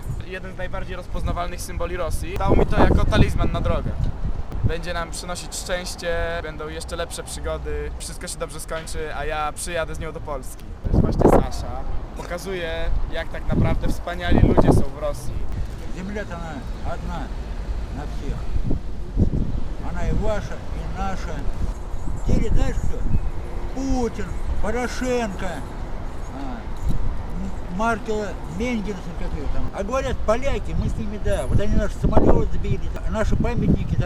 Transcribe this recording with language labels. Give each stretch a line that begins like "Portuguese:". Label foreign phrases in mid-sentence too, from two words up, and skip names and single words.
Polish: Jeden z najbardziej rozpoznawalnych symboli Rosji. Dał mi to jako talizman na drogę. Będzie nam przynosić szczęście, będą jeszcze lepsze przygody, wszystko się dobrze skończy, a ja przyjadę z nią do Polski. To jest właśnie Sasza. Pokazuje, jak tak naprawdę wspaniali ludzie są w Rosji.
Russian: Земля-то она одна на всех. Она и ваша, и наша. Делит, знаешь, кто? Путин, Порошенко, Маркела, Менгельсон какие там. А говорят, поляки, мы с ними, да, вот они наши самолеты сбили, наши памятники там.